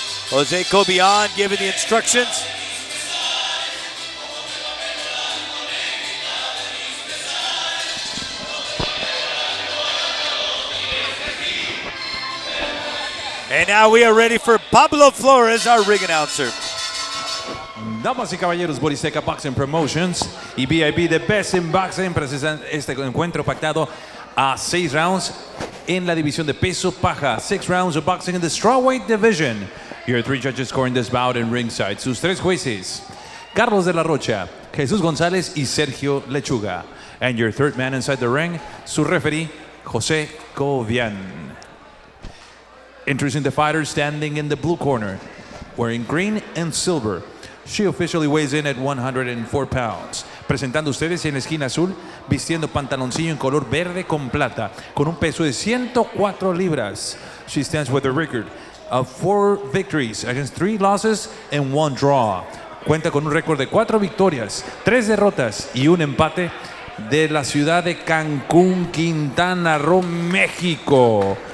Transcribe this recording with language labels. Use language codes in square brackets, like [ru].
[en] Jose Cobian giving the instructions. And now we are ready for Pablo Flores, our ring announcer. [es] Damas y caballeros, Borizteca Boxing Promotions y VIP The Best in Boxing presentan este encuentro pactado a 6 rounds en la división de peso paja. [en] 6 rounds of boxing in the strawweight division. Your 3 judges scoring this bout in ringside. [es] Sus 3 jueces, Carlos de la Rocha, Jesús González y Sergio Lechuga. [en] And your 3rd man inside the ring, su referee, Jose Cobian. Introducing the fighter standing in the blue corner, wearing green and silver. She officially weighs in at 104 pounds. [es] Presentando ustedes en la esquina azul, vistiendo pantaloncillo en color verde con plata, con un peso de 104 libras. [en] She stands with a record of 4 victories against 3 losses and 1 draw. [es] Cuenta con un récord de 4 victorias, 3 derrotas y un empate de la ciudad de Cancún, Quintana Roo, México.